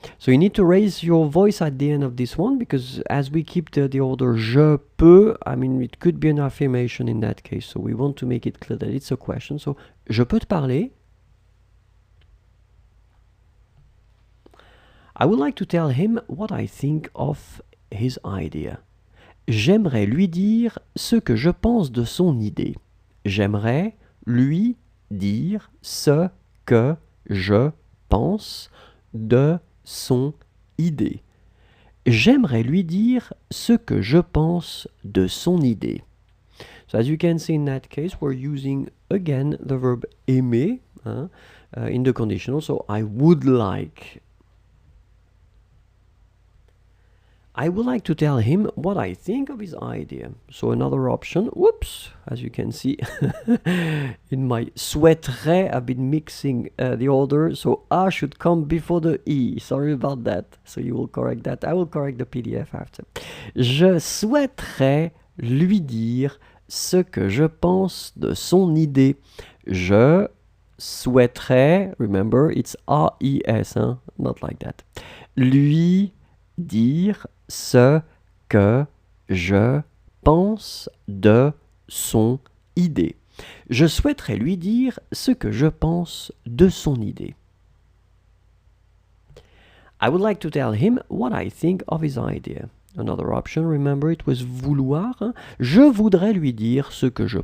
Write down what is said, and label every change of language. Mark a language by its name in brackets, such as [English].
[English] So you need to raise your voice at the end of this one, because as we keep the order [French] je peux, [English] I mean, it could be an affirmation in that case. So we want to make it clear that it's a question. So, [French] je peux te parler? [English] I would like to tell him what I think of his idea. [French] J'aimerais lui dire ce que je pense de son idée. J'aimerais lui dire ce que je pense de son idée. J'aimerais lui dire ce que je pense de son idée. [English] So as you can see in that case, we're using again the verb aimer in the conditional. So I would like to tell him what I think of his idea. So another option, whoops, as you can see, in my souhaiterais, I've been mixing the order, so A should come before the E. Sorry about that. So you will correct that. I will correct the PDF after. [French] Je souhaiterais lui dire ce que je pense de son idée. Je souhaiterais, [English] remember, it's A-I-S, hein? Not like that. [French] Lui dire ce que je pense de son idée. Je souhaiterais lui dire ce que je pense de son idée. [English] I would like to tell him what I think of his idea. Another option, remember, it was vouloir. [French] Je voudrais lui dire ce que je